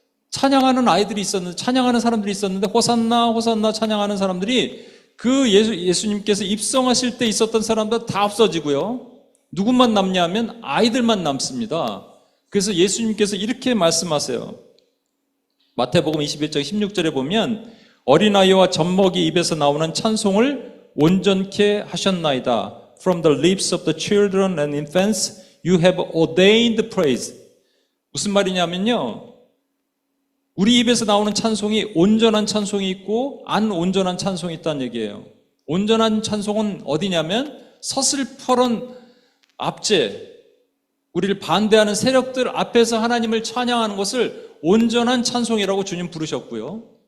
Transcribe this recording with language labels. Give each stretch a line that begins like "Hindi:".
Korean: 찬양하는 사람들이 있었는데 호산나 호산나 찬양하는 사람들이 그 예수님께서 입성하실 때 있었던 사람들 다 없어지고요. 누구만 남냐면 아이들만 남습니다. 그래서 예수님께서 이렇게 말씀하세요. 마태복음 21장 16절에 보면 어린아이와 젖먹이 입에서 나오는 찬송을 온전케 하셨나이다.
English: From the lips of the children and infants you have ordained praise.
Korean: 무슨 말이냐면요. 우리 입에서 나오는 찬송이 온전한 찬송이 있고 안 온전한 찬송이 있다는 얘기예요. 온전한 찬송은 어디냐면 서슬퍼런 압제, 우리를 반대하는 세력들 앞에서 하나님을 찬양하는 것을 온전한 찬송이라고 주님 부르셨고요.